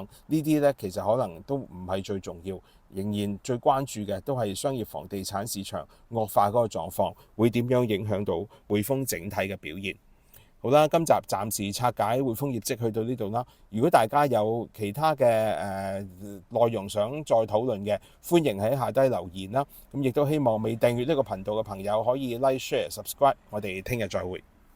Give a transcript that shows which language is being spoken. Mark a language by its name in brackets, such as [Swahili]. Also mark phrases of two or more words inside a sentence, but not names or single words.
[Cantonese] 呢啲呢，其實可能都唔係最重要，仍然最關注嘅都係商業房地產市場惡化嗰個狀況會點樣影響到匯豐整體嘅表現。好啦，今集暫時拆解匯豐業績去到呢度啦。如果大家有其他嘅內容想再討論嘅，歡迎喺下低留言啦。咁亦都希望未訂閱呢個頻道嘅朋友可以 [English] like、share、subscribe。 [Cantonese] 我哋聽日再會。